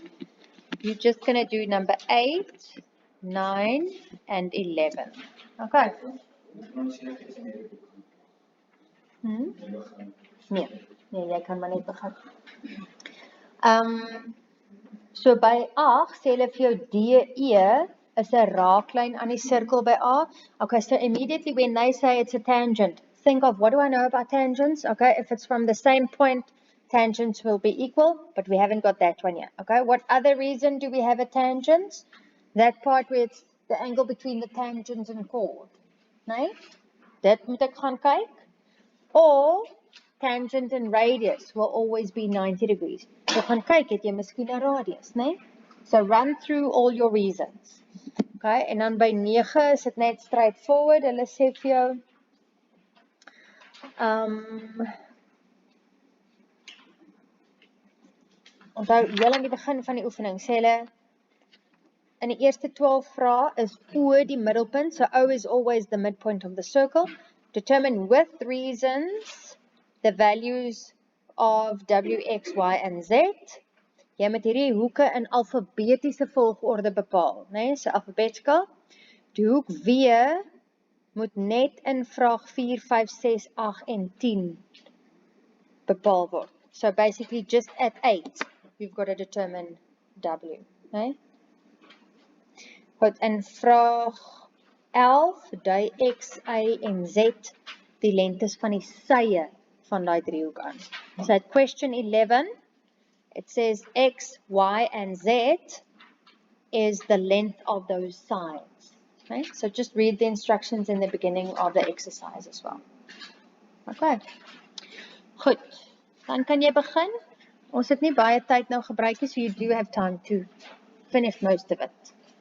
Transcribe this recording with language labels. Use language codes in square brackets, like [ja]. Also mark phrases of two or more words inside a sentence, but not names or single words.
[en] You're just going to do number 8, 9, and 11. Okay. [af] Nee, jy kan maar net begin. So by 8 sê hulle vir jou DE is 'n raaklyn aan die sirkel by A. [en] Okay, so immediately when they say it's a tangent, think of what do I know about tangents? Okay, if it's from the same point, tangents will be equal, but we haven't got that one yet. Okay, what other reason do we have a tangent? That part where it's the angle between the tangent and chord. [af] Nee? Dit moet ek gaan kyk. [en] Or tangent and radius will always be 90 degrees. [af] So gaan kyk, het jy miskien 'n radius, nee? [en] So run through all your reasons. [af] Okay, en dan by 9 is dit net straightforward. Hulle sê vir jou onthou heel aan die begin van die oefening sê hulle in die eerste 12 vrae is O die middelpunt. [en] So O is always the midpoint of the circle. Determine with reasons the values of W, X, Y, and Z. [af] Jy moet hierdie hoeke in alfabetiese volgorde bepaal, né? [en] So alphabetical. [af] Die hoek W moet net in vraag 4, 5, 6, 8 en 10 bepaal word. [en] So basically just at 8, you've got to determine W, né? [af] Goed, in vraag 11 dui X, Y en Z die lengtes van die sye van daai driehoek aan. [en] So at question 11, it says X, Y and Z is the length of those sides. Okay? So just read the instructions in the beginning of the exercise as well. [af] Okay. Goed, dan kan jy begin. Ons het nie baie tyd nou gebruik nie, [en] so you do have time to finish most of it.